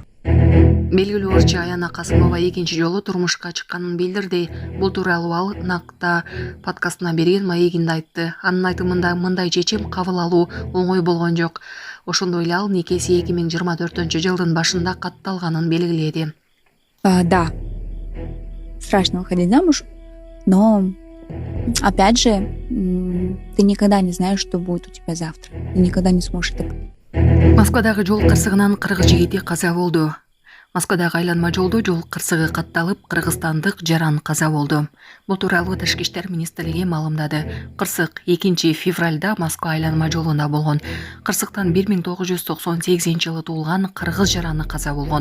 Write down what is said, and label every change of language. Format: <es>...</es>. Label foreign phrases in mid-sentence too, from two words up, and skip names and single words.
<ky>Белгилүү ырчы Аяна Касымова экинчи жолу турмушка чыкканын билдирди. Бул тууралуу ал Накта подкастына берген маегинде айтты. Анын айтымында мындай чечим кабыл алуу оңой болгон жок. Ошондой эле ал никеси 2024-жылдын башында катталганын белгиледи.</ky> <ru>Да, страшно выходить замуж, но, опять же, ты никогда не знаешь, что будет у тебя завтра. Ты никогда не сможешь это.</ru> <ky>Москвадагы жол кырсыгынан кыргыз жигити каза болду. Москвадагы айланма жолдо жол кырсыгы катталып, кыргызстандык жаран каза болду. Бул тууралуу Тышкы иштер министрлиги маалымдады. Кырсык 2-февралда Москва айланма жолунда болгон. Кырсыктан 1998-жылы туулган кыргыз жараны каза болгон.</ky>